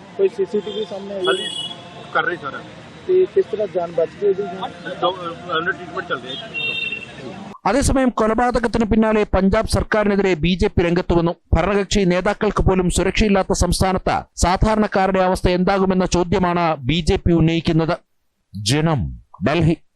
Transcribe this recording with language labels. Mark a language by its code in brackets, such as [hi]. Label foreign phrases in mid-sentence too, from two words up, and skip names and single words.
[hi] कोई CCTV सामने कर रहे सर. किस तरह जान बच गई? ट्रीटमेंट चल रही है. [ml] അതേസമയം കൊലപാതകത്തിന് പിന്നാലെ പഞ്ചാബ് സർക്കാരിനെതിരെ BJP രംഗത്ത് വന്നു. ഭരണകക്ഷി നേതാക്കൾക്ക് പോലും സുരക്ഷയില്ലാത്ത സംസ്ഥാനത്ത് സാധാരണക്കാരുടെ അവസ്ഥ എന്താകുമെന്ന ചോദ്യമാണ് BJP ഉന്നയിക്കുന്നത്. ജനം, ഡൽഹി.